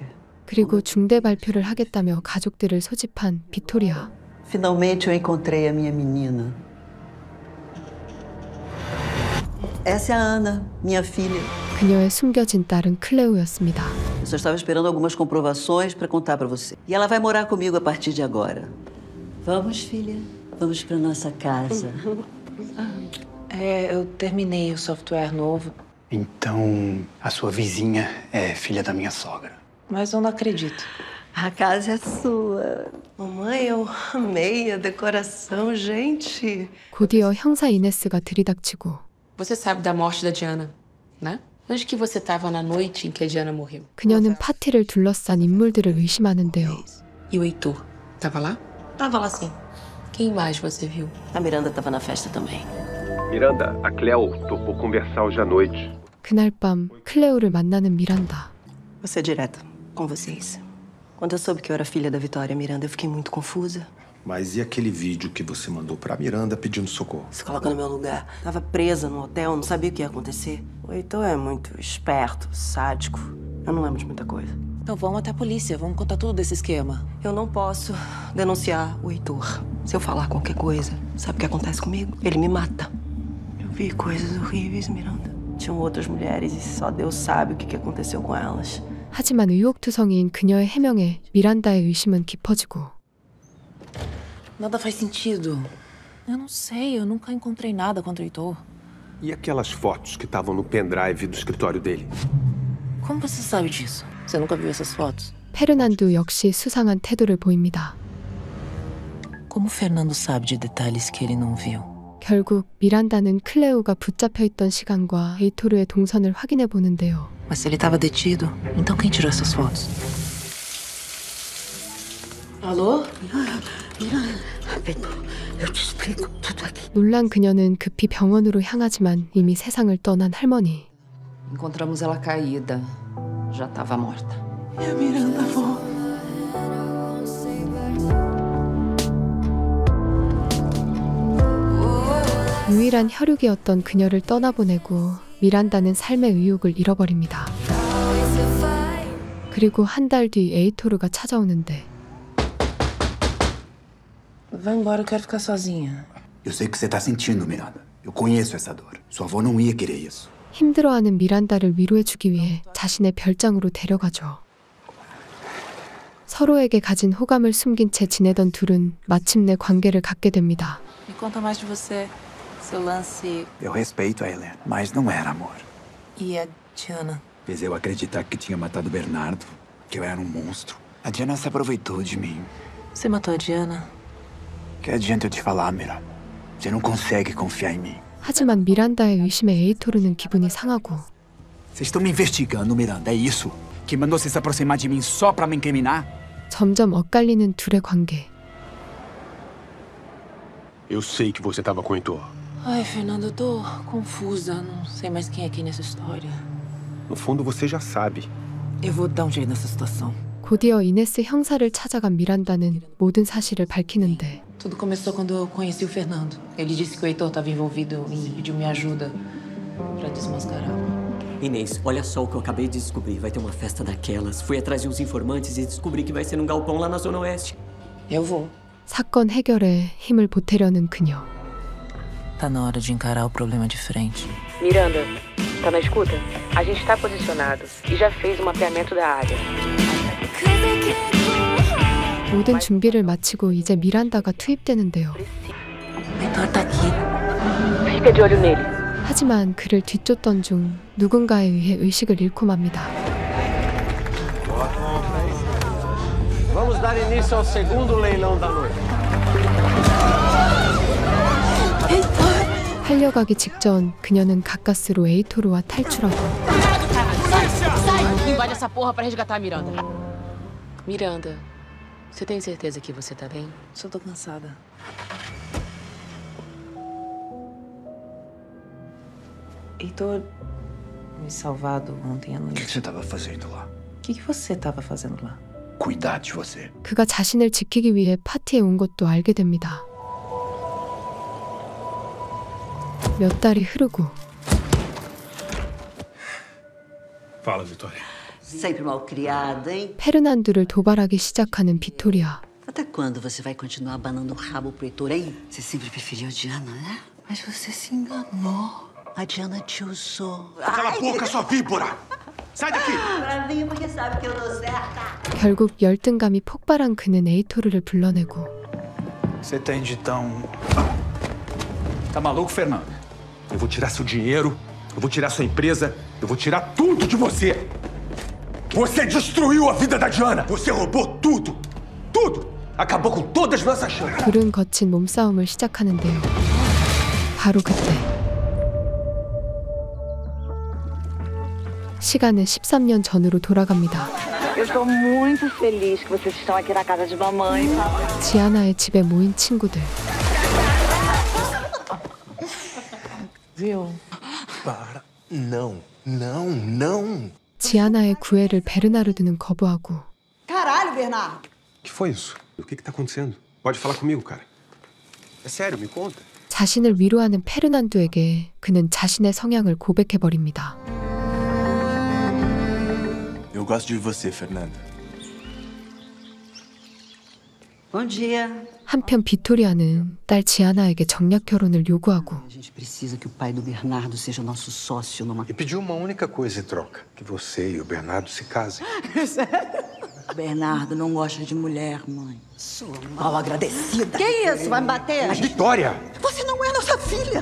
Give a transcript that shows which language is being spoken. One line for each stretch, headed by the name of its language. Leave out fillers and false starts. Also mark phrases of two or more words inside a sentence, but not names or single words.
Korean: 그리고 중대 발표를 하겠다며 가족들을 소집한 비토리아.
Portuguese: Finalmente eu encontrei a minha menina. Essa é a Ana, minha filha.
Korean: 그녀의 숨겨진 딸은 클레오였습니다.
Portuguese: Eu só estava esperando algumas comprovações para contar para você. E ela vai morar comigo a partir de agora. Vamos, filha. Vamos para nossa casa. É, eu terminei o software novo, Então, a sua vizinha é filha da minha sogra. mas eu não acredito. A casa é sua. Mamãe, eu amei a decoração, gente.
Korean: 곧이어 형사 이네스가 들이닥치고
Portuguese: Você sabe da morte da Diana, né? Onde que você estava na noite em que a Diana morreu?
Korean: 그녀는 파티를 둘러싼 인물들을 의심하는데요.
Portuguese: E o Heitor? Tava lá? Tava lá sim. Quem mais você viu? A Miranda tava na festa também. Miranda, a Cleo topou conversar hoje à noite.
Korean: 그날 밤 클레오를 만나는 미란다.
Portuguese: Vou ser direta com vocês. Quando eu soube que eu era filha da Vitória Miranda, eu fiquei muito confusa. Mas e aquele vídeo que você mandou pra Miranda pedindo socorro? Se coloca no meu lugar. Tava presa no hotel, não sabia o que ia acontecer. O Heitor é muito esperto, sádico. Eu não lembro de muita coisa. Então vamos até a polícia, vamos contar tudo desse esquema. Eu não posso denunciar o Heitor. Se eu falar qualquer coisa, sabe o que acontece comigo? Ele me mata. Eu vi coisas horríveis, Miranda. Tinham outras mulheres e só Deus sabe o que aconteceu com elas.
Korean: 하지만 의혹투성이인 그녀의 해명에 미란다의 의심은 깊어지고
Portuguese: Nada faz sentido. Eu não sei, eu nunca encontrei nada contra o Heitor. E aquelas fotos que estavam no pendrive do escritório dele? Como você sabe disso? Você nunca viu essas fotos?
Korean: 페르난두 역시 수상한 태도를 보입니다.
Portuguese: Como o Fernando sabe de detalhes que ele não viu?
Korean: 결국 미란다는 클레오가 붙잡혀 있던 시간과 에이토르의 동선을 확인해 보는데요.
Portuguese: Mas se ele estava detido, então quem tirou essas fotos? Alô? Eu te explico tudo aqui.
Korean: 놀란 그녀는 급히 병원으로 향하지만 이미 세상을 떠난 할머니.
Portuguese: Encontramos ela caída. Já estava morta. E a Miranda, avó?
Korean: 유일한 혈육이었던 그녀를 떠나보내고 미란다는 삶의 의욕을 잃어버립니다. 그리고 한 달 뒤 에이토르가 찾아오는데
Portuguese: Vai embora, eu quero ficar sozinha. Eu sei o que você tá sentindo, Miranda. Eu conheço essa dor. Sua avó não ia querer isso.
Korean: 힘들어하는 미란다를 위로해주기 위해 자신의 별장으로 데려가죠. 서로에게 가진 호감을 숨긴 채 지내던 둘은 마침내 관계를 갖게 됩니다.
Portuguese: Me conta mais de você. Seu lance Eu respeito a Helena, mas não era amor. e a Diana. Fez eu acreditar que tinha matado o Bernardo, que eu era um monstro. A Diana se aproveitou de mim. Você matou a Diana? Que adianta eu te falar, Miranda? Você não consegue confiar em mim.
Korean: 하지만 미란다의 의심에 에이토르는 기분이 상하고
Portuguese: Vocês estão me investigando, Miranda, é isso? Que mandou você se aproximar de mim só pra me incriminar?
Korean: 점점 엇갈리는 둘의 관계.
Portuguese: Eu sei que você estava com o Heitor. Ai, Fernando, eu tô confusa. Não sei mais quem é quem nessa história. No fundo, você já sabe. Eu vou dar um jeito nessa situação.
Korean: 곧이어 이네스 형사를 찾아간 미란다는 모든 사실을 밝히는데
Portuguese: Tudo começou quando eu conheci o Fernando. Ele disse que o Heitor estava envolvido e pediu minha ajuda pra desmascarar. Inês, olha só o que eu acabei de descobrir. Vai ter uma festa daquelas. Fui atrás de uns informantes e descobri que vai ser num galpão lá na Zona Oeste. Eu vou.
Korean: 사건 해결에 힘을 보태려는 그녀.
Portuguese: Tá na hora de encarar o problema de frente. Miranda, tá na escuta? A gente tá posicionado e já fez o mapeamento da área.
Korean: 모든 준비를 마치고 이제 미란다가 투입되는데요.
Portuguese: Heitor tá aqui. Fica de olho nele.
Korean: 하지만 그를 뒤쫓던 중 누군가에 의해 의식을 잃고 맙니다.
Portuguese: Vamos dar início ao segundo leilão da noite.
Korean: 팔려가기 직전 그녀는 가까스로 에이토르와 탈출하고
Portuguese: Invade essa porra pra resgatar a Miranda. Miranda, você tem certeza que você tá bem? Só tô cansada. Heitor me salvado ontem à O que noite. você estava fazendo lá? O que você estava fazendo lá? Cuidar de você.
Korean: 그가 자신을 지키기 위해 파티에 온 것도 알게 됩니다. 몇 달이 흐르고
Portuguese: Fala, Vitória. Sempre mal criada, hein?
Korean: 페르난두를 도발하기 시작하는 비토리아.
Portuguese: Até quando você vai continuar abanando o rabo pro Heitor, hein? Você sempre preferiu a Diana, né? Mas você se enganou. A Diana te usou. Cala a boca, sua víbora! Sai daqui! Pra mim, porque sabe que eu dou certa.
Korean: 결국 열등감이 폭발한 그는 에이토르를 불러내고
Portuguese: Você tem de tão... Tá maluco, Fernando? Eu vou tirar seu dinheiro, eu vou tirar sua empresa, eu vou tirar tudo de você. Você destruiu a vida da Diana. Você roubou tudo. Tudo. acabou com todas as nossas chances.
Korean: 둘은 거친 몸싸움을 시작하는데요. 바로 그때 시간은 13년 전으로 돌아갑니다.
Portuguese: Eu estou muito feliz que vocês estão aqui na casa de mamãe.
Korean: 지아나의 집에 모인 친구들.
Portuguese: Viu? Para. Não, não, não.
Korean: 지아나의 구애를 베르나르드는 거부하고
Portuguese: Caralho, Bernardo! O que foi isso? O que tá acontecendo? Pode falar comigo, cara. É sério, me conta.
Korean: 자신을 위로하는 페르난두에게 그는 자신의 성향을 고백해버립니다.
Portuguese: Eu gosto de você, Fernanda. Bom dia.
Korean: 한편 비토리아는 딸 지아나에게 정략 결혼을 요구하고
Portuguese: A gente precisa que o pai do Bernardo seja nosso sócio numa... E pediu uma única coisa em troca: que você e o Bernardo se casem. Bernardo não gosta de mulher, mãe. Sua mal agradecida. Que isso? Vai me bater? Vitória! Você não é nossa filha.